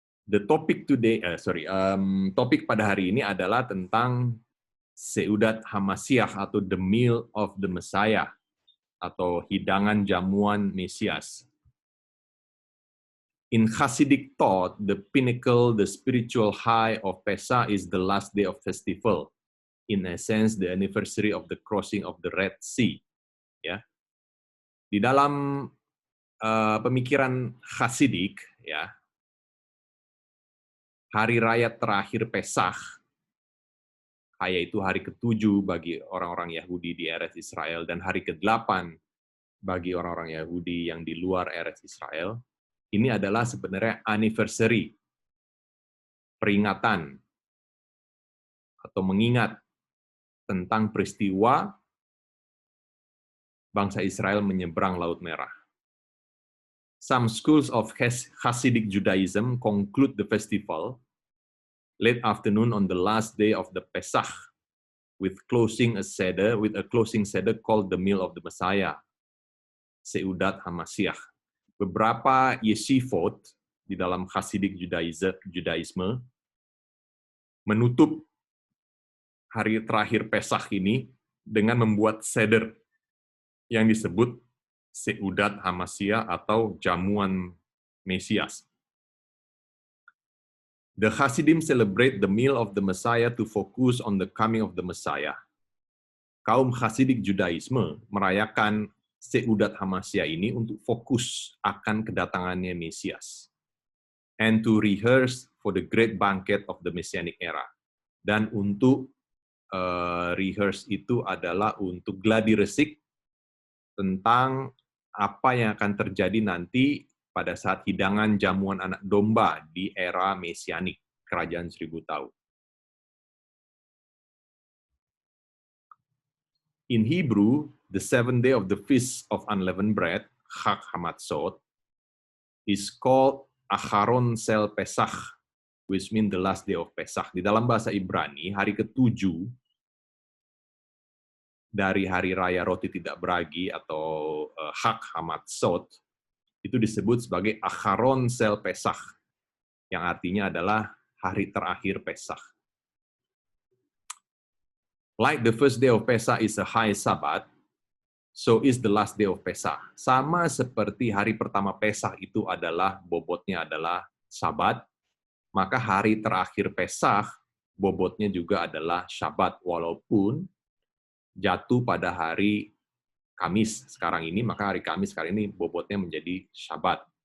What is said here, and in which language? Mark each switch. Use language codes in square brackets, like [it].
[en] The topic today, [id] topik pada hari ini adalah tentang Seudat Hamasiah atau [en] the meal of the Messiah [id] atau hidangan jamuan Mesias. [en] In Hasidic thought, the pinnacle, the spiritual high of Pesach is the last day of festival. In essence, the anniversary of the crossing of the Red Sea. [id] Ya, di dalam pemikiran Hasidik, ya, hari raya terakhir Pesach, yaitu hari ke-7 bagi orang-orang Yahudi di Eretz Israel dan hari ke-8 bagi orang-orang Yahudi yang di luar Eretz Israel. Ini adalah sebenarnya anniversary, peringatan, atau mengingat tentang peristiwa bangsa Israel menyeberang Laut Merah. [en] Some schools of Hasidic Judaism conclude the festival late afternoon on the last day of the Pesach with a closing seder called the Meal of the Messiah, Seudat Hamasiah. [id] Beberapa yeshivot di dalam Hasidic Judaisme menutup hari terakhir Pesach ini dengan membuat seder yang disebut Seudat Hamasiah atau jamuan Mesias. [en] The Hasidim celebrate the meal of the Messiah to focus on the coming of the Messiah. [id] Kaum Hasidic Judaisme merayakan Seudat Hamasiah ini untuk fokus akan kedatangannya Mesias. [en] And to rehearse for the great banquet of the Messianic era. [id] Dan untuk rehearse itu adalah untuk gladi resik tentang apa yang akan terjadi nanti pada saat hidangan jamuan anak domba di era Mesianik, kerajaan 1000 tahun. [en] In Hebrew, the 7th day of the Feast of Unleavened Bread, Chag Hamatzot, is called Acharon Sel Pesach, which means the last day of Pesach. [id] Di dalam bahasa Ibrani, hari ke-7 dari hari raya roti tidak beragi atau Chag Hamatzot, itu disebut sebagai Acharon Sel Pesach, yang artinya adalah hari terakhir Pesach. [en] Like the first day of Pesach is a high Sabbath, so is the last day of Pesach. [id] Sama seperti hari pertama Pesach itu adalah bobotnya adalah Sabat, maka hari terakhir Pesach bobotnya juga adalah Syabat, walaupun jatuh pada hari Kamis sekarang ini, maka hari Kamis sekarang ini bobotnya menjadi Syabat.